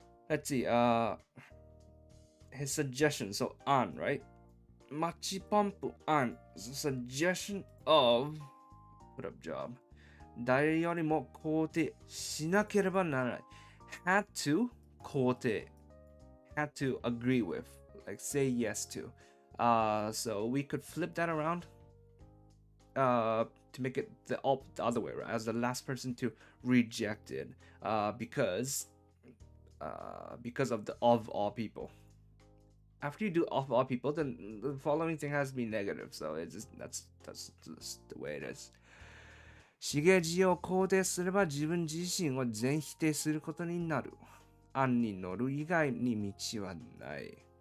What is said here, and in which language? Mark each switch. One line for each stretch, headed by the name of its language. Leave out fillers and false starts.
English: Let's see, his suggestion, so on, right? Machipompu on, suggestion of put up job.
Japanese: 誰よりも肯定しなければならない。
English: had to 肯定 had to agree with, like say yes to. So we could flip that around to make it the other way around, as the last person to reject it, because of the of all people. After you do of all people, then the following thing has to be negative. So it's just that's just the way it is.
Japanese: しげじを肯定すれば自分自身を全否定することになる。案に乗る以外に道はない。